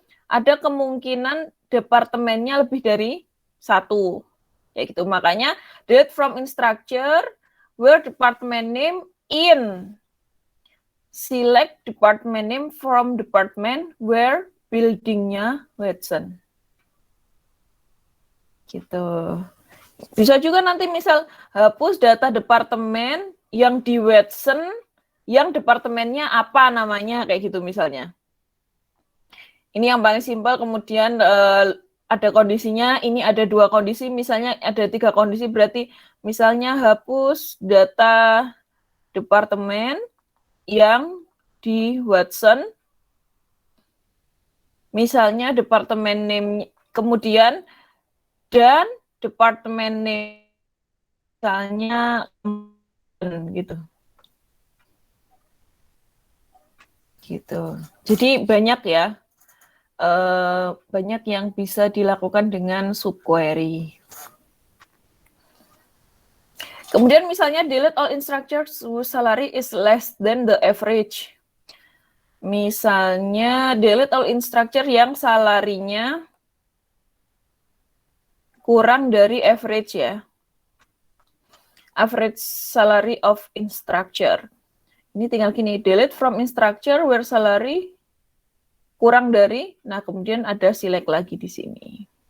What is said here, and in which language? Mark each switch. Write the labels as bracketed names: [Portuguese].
[Indonesian] Ada kemungkinan departemennya lebih dari satu. Ya gitu. [English] Makanya delete from in structure where department name in. Select department name from department where buildingnya Watson. Gitu. [Indonesian] Bisa juga nanti misal hapus data departemen yang di Watson, yang departemennya apa namanya, kayak gitu misalnya. Ini yang paling simpel, kemudian ada kondisinya, ini ada 2 kondisi, misalnya ada 3 kondisi, berarti misalnya hapus data departemen yang di Watson, misalnya departemen name, kemudian dan departemen name misalnya gitu. Gitu. Jadi banyak ya, banyak yang bisa dilakukan dengan subquery. Kemudian misalnya [English] delete all instructors whose salary is less than the average. [Indonesian] Misalnya [English] delete all instructor [Indonesian] yang salarinya kurang dari average ya. [English] Average salary of instructor. [Indonesian] Ini tinggal gini, [English] delete from instructor where salary [Indonesian] kurang dari, nah kemudian ada [English] select [Indonesian] lagi di sini.